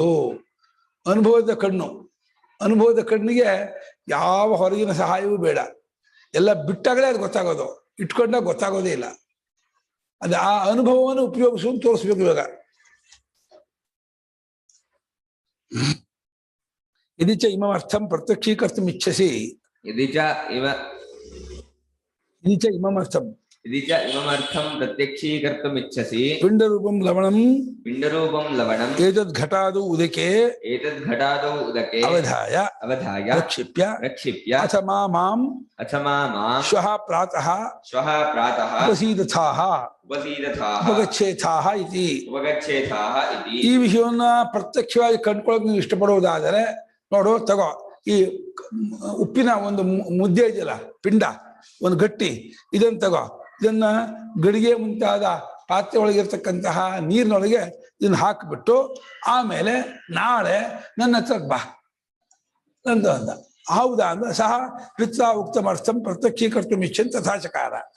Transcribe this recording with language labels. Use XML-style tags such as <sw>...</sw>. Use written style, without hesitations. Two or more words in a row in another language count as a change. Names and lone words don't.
<kn>ಅನುಭವದ ಕಣ್ಣು, ಅನುಭವದ ಕಣ್ಣಿಗೆ ಯಾವ ಹೊರಗಿನ ಸಹಾಯವೂ ಬೇಡ. ಎಲ್ಲ ಬಿಟ್ಟಾಗಲೇ ಅದು ಗೊತ್ತಾಗೋದು, ಇಟ್ಕೊಂಡಾಗ ಗೊತ್ತಾಗೋದೇ ಇಲ್ಲ. ಅದು ಆ ಅನುಭವವನ್ನು ಉಪಯೋಗಿಸುವಂತ ತೋರಿಸ್ಬೇಕು.</kn> <sa>ಇವಾಗ यदि च इममर्थं प्रत्यक्षीकर्तुम् इच्छसि यदि च इममर्थं इममर्थं प्रत्यक्षीकर्तुम् इच्छसि पिण्डरूपं लवणम् एतद् घटादौ उदके अवधाय प्रक्षिप्य अथ मां श्वः प्रातः उपसीदथाः उपगच्छेथाः</sa> <kn>इति ಈ ವಿಷಯವನ್ನ ಪ್ರತ್ಯಕ್ಷವಾಗಿ ಕಂಡುಕೊಳ್ಳೋಕೆ ನೀವು ಇಷ್ಟಪಡುವುದಾದರೆ ನೋಡು ತಗೋ ಈ ಉಪ್ಪಿನ ಒಂದು ಮುದ್ದೆ ಇದೆಯಲ್ಲ ಪಿಂಡ ಒಂದು ಗಟ್ಟಿ ಇದನ್ನ ತಗೋ ಇದನ್ನ ಗಡಿಗೆ ಮುಂತಾದ ಪಾತ್ರೆ ಒಳಗಿರ್ತಕ್ಕಂತಹ ನೀರಿನೊಳಗೆ ಇದನ್ನ ಹಾಕಿಬಿಟ್ಟು ಆಮೇಲೆ ನಾಳೆ ನನ್ನ ಹತ್ರ ಬಾ ಅಂತ ಅಂದ ಹೌದಾ ಅಂದ</kn> <sa>ಸಹ ಪಿತ್ರ ಉಕ್ತಮರ್ಥಂ ಪ್ರತ್ಯಕ್ಷೀಕರ್ತುಂ ಇಚ್ಛನ್ ತಥಾಚಕಾರ</sa>